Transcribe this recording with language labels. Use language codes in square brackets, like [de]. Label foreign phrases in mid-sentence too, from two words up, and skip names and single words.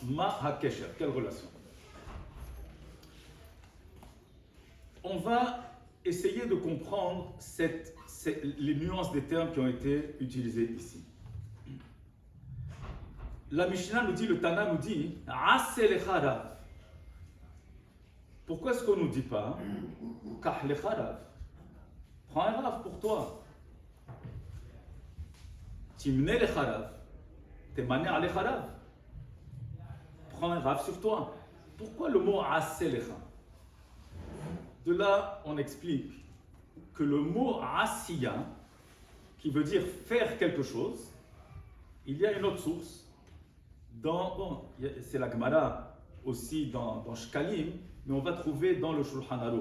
[he] מה הקשר, [fr] quelle relation? On va essayer de comprendre les nuances des termes qui ont été utilisés ici. La Mishnah nous dit, le Tana nous dit, [he] עשה לך רב. [fr] Pourquoi est-ce qu'on ne nous dit pas, [he] קח לך רב? [fr] Prends un Rav pour toi. [he] תמנה לך רב. תמנה עליך רב. [fr] Prends un Rav sur toi. Pourquoi le mot [he] עשה לך? [fr] De là, on explique que le mot Asiya, qui veut dire faire quelque chose, il y a une autre source. C'est la Gemara aussi dans Shkalim, mais on va trouver dans le Shulchan Aruch.